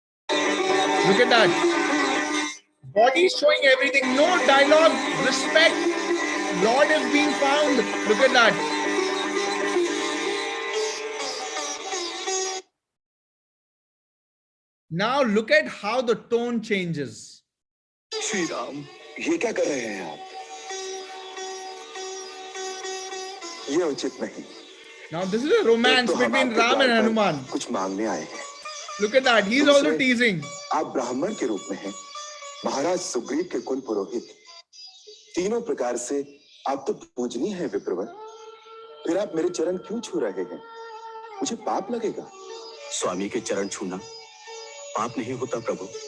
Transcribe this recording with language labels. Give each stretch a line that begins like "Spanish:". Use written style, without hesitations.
English: Look at that. Body showing everything. No dialogue. Respect. Lord is being found. Look at that. Now look at how the tone changes.
Hindi: Shri Ram, ये क्या कर रहे हैं आप? ये उचित नहीं.
English: Now this is a romance between Ram and Hanuman.
Hindi: कुछ मांगने आए हैं.
English: Look at that. He's also teasing.
Hindi: आप ब्राह्मण के रूप में हैं. महाराज सुग्रीव के कुल पुरोहित. तीनों प्रकार से आप तो पूजनीय हैं विप्रवर. फिर आप मेरे चरण क्यों छू रहे हैं? मुझे पाप लगेगा. स्वामी के चरण छूना पाप नहीं होता प्रभु.